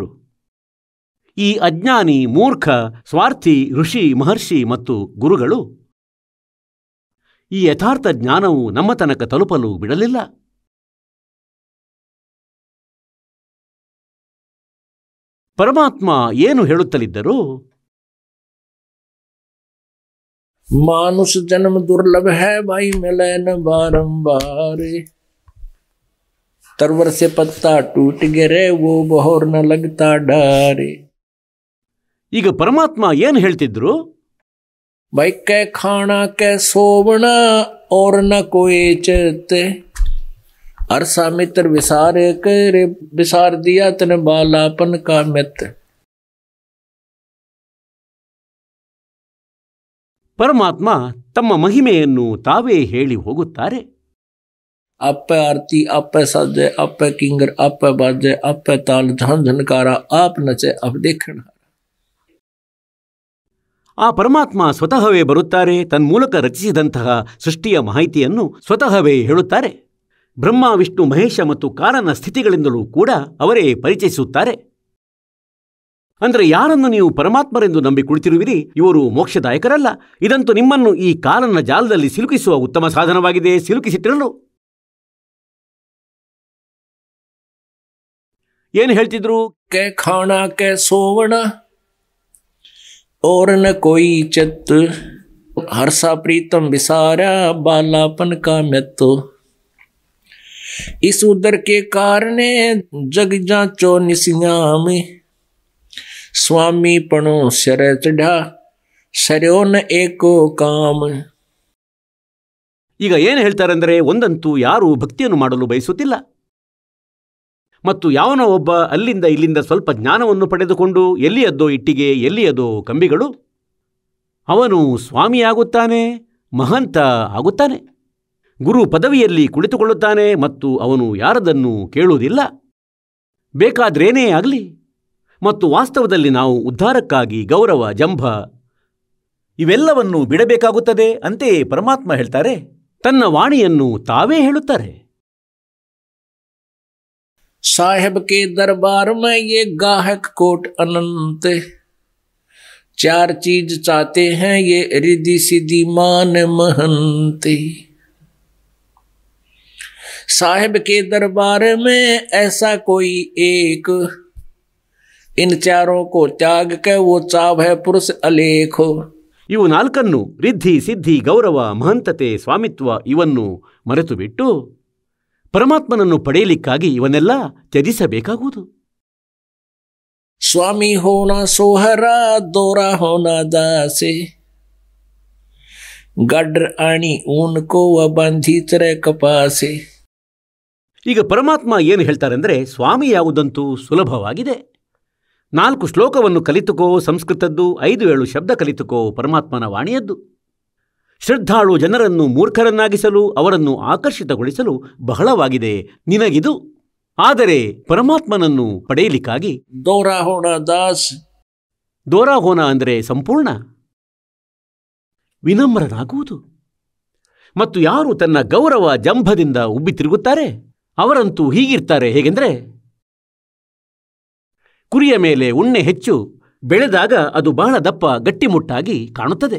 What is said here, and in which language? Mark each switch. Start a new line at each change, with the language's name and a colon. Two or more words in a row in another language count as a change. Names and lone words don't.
Kannada: ಈ ಅಜ್ಞಾನಿ, ಮೂರ್ಖ, ಸ್ವಾರ್ಥಿ ಋಷಿ, ಮಹರ್ಷಿ ಮತ್ತು ಗುರುಗಳು ಈ ಯಥಾರ್ಥ ಜ್ಞಾನವು ನಮ್ಮ ತನಕ ತಲುಪಲು ಬಿಡಲಿಲ್ಲ. ಪರಮಾತ್ಮ ಏನು ಹೇಳುತ್ತಲಿದ್ದರು?
Hindi: मानुष जन्म दुर्लभ है भाई मिले न बारंबार, तरवर से पत्ता टूट गिरे वो बहोर न लगता डारे.
Kannada: ಈಗ ಪರಮಾತ್ಮ ಏನು ಹೇಳ್ತಿದ್ರು?
Hindi: भाई कै खाना कै सोवना और न कोई चते, अरसा मित्र विसारे करे विसार दिया तन बालापन का मित्र.
Kannada: ಪರಮಾತ್ಮ ತಮ್ಮ ಮಹಿಮೆಯನ್ನು ತಾವೇ ಹೇಳಿ ಹೋಗುತ್ತಾರೆ.
Hindi: आप आरती, आप साजे, आप किंगर, आप बाजे, आप ताल झन झनकारा, आप नचे अब देखना.
Kannada: ಆ ಪರಮಾತ್ಮ ಸ್ವತಃವೇ ಬರುತ್ತಾರೆ. ತನ್ಮೂಲಕ ರಚಿಸಿದಂತಹ ಸೃಷ್ಟಿಯ ಮಾಹಿತಿಯನ್ನು ಸ್ವತಃವೇ ಹೇಳುತ್ತಾರೆ. ಬ್ರಹ್ಮ, ವಿಷ್ಣು, ಮಹೇಶ ಮತ್ತು ಕಾಲನ ಸ್ಥಿತಿಗಳಿಂದಲೂ ಕೂಡ ಅವರೇ ಪರಿಚಯಿಸುತ್ತಾರೆ. ಅಂದರೆ ಯಾರನ್ನು ನೀವು ಪರಮಾತ್ಮರೆಂದು ನಂಬಿ ಕುಳಿತಿರುವಿರಿ, ಇವರು ಮೋಕ್ಷದಾಯಕರಲ್ಲ. ಇದಂತೂ ನಿಮ್ಮನ್ನು ಈ ಕಾಲನ ಜಾಲದಲ್ಲಿ ಸಿಲುಕಿಸುವ ಉತ್ತಮ ಸಾಧನವಾಗಿದೆ. ಸಿಲುಕಿಸಿಟ್ಟಿರಲು ಏನು ಹೇಳ್ತಿದ್ರು?
Hindi: कै खाना कै सोवना और न कोई चित, हर्षा प्रीतम विसारा बालापन का मित्तो. इस उदर के कारण जग जाचो निसिया में, स्वामी पणो सर चढ़ा सरयो न एको काम.
Kannada: ಈಗ ಏನು ಹೇಳ್ತಾರೆ ಅಂದರೆ, ಒಂದಂತೂ ಯಾರೂ ಭಕ್ತಿಯನ್ನು ಮಾಡಲು ಬಯಸುತ್ತಿಲ್ಲ. ಮತ್ತು ಯಾವನೋ ಒಬ್ಬ ಅಲ್ಲಿಂದ ಇಲ್ಲಿಂದ ಸ್ವಲ್ಪ ಜ್ಞಾನವನ್ನು ಪಡೆದುಕೊಂಡು ಎಲ್ಲಿಯದ್ದೋ ಇಟ್ಟಿಗೆ, ಎಲ್ಲಿಯದೋ ಕಂಬಿಗಳು, ಅವನು ಸ್ವಾಮಿಯಾಗುತ್ತಾನೆ, ಮಹಂತ ಆಗುತ್ತಾನೆ, ಗುರು ಪದವಿಯಲ್ಲಿ ಕುಳಿತುಕೊಳ್ಳುತ್ತಾನೆ ಮತ್ತು ಅವನು ಯಾರದನ್ನು ಕೇಳುವುದಿಲ್ಲ, ಬೇಕಾದ್ರೇನೇ ಆಗಲಿ. ಮತ್ತು ವಾಸ್ತವದಲ್ಲಿ ನಾವು ಉದ್ಧಾರಕ್ಕಾಗಿ ಗೌರವ, ಜಂಭ ಇವೆಲ್ಲವನ್ನು ಬಿಡಬೇಕಾಗುತ್ತದೆ. ಅಂತೆಯೇ ಪರಮಾತ್ಮ ಹೇಳ್ತಾರೆ, ತನ್ನ ವಾಣಿಯನ್ನು ತಾವೇ ಹೇಳುತ್ತಾರೆ.
Hindi: साहेब के दरबार में ये गाहक कोट अनंत, चार चीज चाहते हैं ये रिद्धि सिद्धि मान महंत. साहेब के दरबार में ऐसा कोई एक, इन चारों को त्याग के वो चाहे पुरुष अलेख.
Kannada: ಇವು ನಾಲ್ಕನ್ನು, ರಿದ್ಧಿ, ಸಿದ್ಧಿ, ಗೌರವ, ಮಹಂತತೆ, ಸ್ವಾಮಿತ್ವ, ಇವನ್ನು ಮರೆತು ಬಿಟ್ಟು ಪರಮಾತ್ಮನನ್ನು ಪಡೆಯಲಿಕ್ಕಾಗಿ ಇವನ್ನೆಲ್ಲ ತ್ಯಜಿಸಬೇಕಾಗುವುದು.
Hindi: स्वामी होना सोहरा दोरा होना दासे, गड्र आणी ऊन को व बंधी चरे कपासे.
Kannada: ಈಗ ಪರಮಾತ್ಮ ಏನು ಹೇಳ್ತಾರೆಂದರೆ, ಸ್ವಾಮಿಯಾವುದಂತೂ ಸುಲಭವಾಗಿದೆ. 4 ಶ್ಲೋಕವನ್ನು ಕಲಿತುಕೋ ಸಂಸ್ಕೃತದ್ದು, 5-7 ಶಬ್ದ ಕಲಿತುಕೋ ಪರಮಾತ್ಮನ ವಾಣಿಯದ್ದು. ಶ್ರದ್ಧಾಳು ಜನರನ್ನು ಮೂರ್ಖರನ್ನಾಗಿಸಲು, ಅವರನ್ನು ಆಕರ್ಷಿತಗೊಳಿಸಲು ಬಹಳವಾಗಿದೆ ನಿನಗಿದು. ಆದರೆ ಪರಮಾತ್ಮನನ್ನು ಪಡೆಯಲಿಕ್ಕಾಗಿ
Hindi: दोरा होना दास,
Kannada: ದೋರಾಹೋನ ಅಂದರೆ ಸಂಪೂರ್ಣ ವಿನಮ್ರನಾಗುವುದು. ಮತ್ತು ಯಾರು ತನ್ನ ಗೌರವ ಜಂಭದಿಂದ ಉಬ್ಬಿ ತಿರುಗುತ್ತಾರೆ ಅವರಂತೂ ಹೀಗಿರ್ತಾರೆ. ಹೇಗೆಂದರೆ, ಕುರಿಯ ಮೇಲೆ ಉಣ್ಣೆ ಹೆಚ್ಚು ಬೆಳೆದಾಗ ಅದು ಬಹಳ ದಪ್ಪ ಗಟ್ಟಿಮುಟ್ಟಾಗಿ ಕಾಣುತ್ತದೆ.